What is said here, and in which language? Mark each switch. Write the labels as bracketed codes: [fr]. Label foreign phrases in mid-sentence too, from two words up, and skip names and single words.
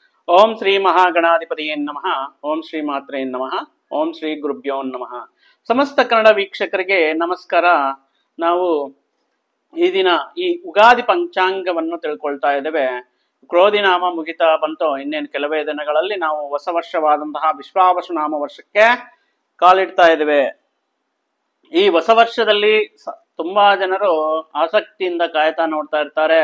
[sa] ಓಂ ಶ್ರೀ ಮಹಾಗಣಾಧಿಪತಿಯೇ ನಮಃ. ಓಂ ಶ್ರೀ ಮಾತ್ರೇ ನಮಃ. ಓಂ ಶ್ರೀ ಗುರುಭ್ಯೋ ನಮಃ. [kn] ಸಮಸ್ತ ಕನ್ನಡ ವೀಕ್ಷಕರಿಗೆ ನಮಸ್ಕಾರ. ನಾವು ಈ ದಿನ ಈ ಉಗಾದಿ ಪಂಚಾಂಗವನ್ನು ತಿಳ್ಕೊಳ್ತಾ ಇದ್ದೇವೆ. ಕ್ರೋಧಿನಾಮ ಮುಗಿತಾ ಬಂತು. ಇನ್ನೇನು ಕೆಲವೇ ದಿನಗಳಲ್ಲಿ ನಾವು ಹೊಸ ವರ್ಷವಾದಂತಹ ವಿಶ್ವಾವಸು ನಾಮ ವರ್ಷಕ್ಕೆ ಕಾಲಿಡ್ತಾ ಇದ್ದೇವೆ. ಈ ಹೊಸ ವರ್ಷದಲ್ಲಿ ತುಂಬಾ ಜನರು ಆಸಕ್ತಿಯಿಂದ ಕಾಯ್ತಾ ನೋಡ್ತಾ ಇರ್ತಾರೆ.